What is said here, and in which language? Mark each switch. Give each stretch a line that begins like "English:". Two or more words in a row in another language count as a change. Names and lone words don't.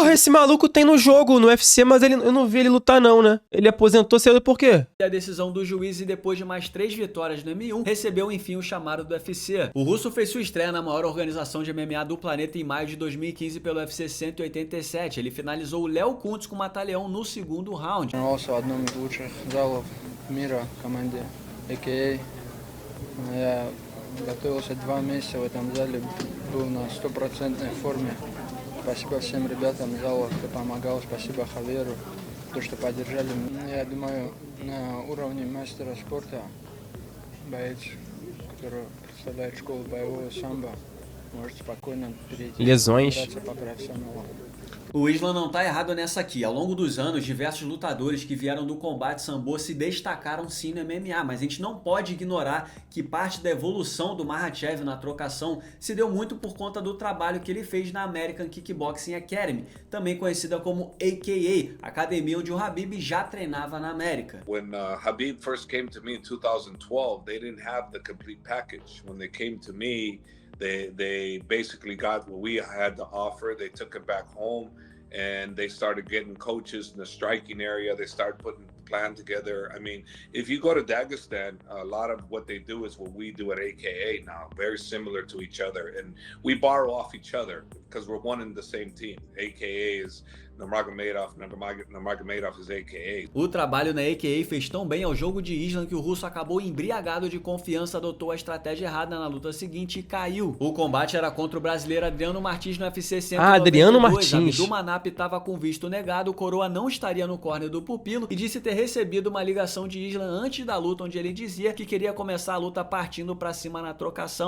Portuguese: Porra, esse maluco tem no jogo, no UFC, mas eu não vi ele lutar não, né? Ele aposentou cedo por quê? A decisão do juiz e depois de mais 3 vitórias no M1, recebeu enfim o chamado do UFC. O russo fez sua estreia na maior organização de MMA do planeta em maio de 2015 pelo UFC 187. Ele finalizou o Léo Kuntz com o mata-leão no segundo round.
Russian: Тренировался в одном из лучших залов мира в команде AKA. Я готовился 2 месяца в этом зале, был на 100% форме. Спасибо всем ребятам в залах, кто помогал, спасибо Хаверу, то, что поддержали. Я думаю, на уровне мастера спорта боец, который представляет школу боевого самбо, может спокойно перейти драться по профессионалу.
Portuguese: O Islam não tá errado nessa aqui. Ao longo dos anos, diversos lutadores que vieram do combate sambo se destacaram sim no MMA, mas a gente não pode ignorar que parte da evolução do Makhachev na trocação se deu muito por conta do trabalho que ele fez na American Kickboxing Academy, também conhecida como AKA, academia onde o Khabib já treinava na América.
English: When Khabib first came to me in 2012, they didn't have the complete package. When they came to me, they basically got what we had to offer. They took it back home and they started getting coaches in the striking area. They started putting the plan together. I mean, if you go to Dagestan, a lot of what they do is what we do at AKA now, very similar to each other. And we borrow off each other because we're one in the same team. AKA is Nurmagomedov is AKA.
Portuguese: O trabalho na AKA fez tão bem ao jogo de Islam que o russo acabou embriagado de confiança, adotou a estratégia errada na luta seguinte e caiu. O combate era contra o brasileiro Adriano Martins no UFC 192. Adriano Martins. Abdulmanap estava com visto negado, o Coroa não estaria no corner do pupilo e disse ter recebido uma ligação de Islam antes da luta, onde ele dizia que queria começar a luta partindo pra cima na trocação.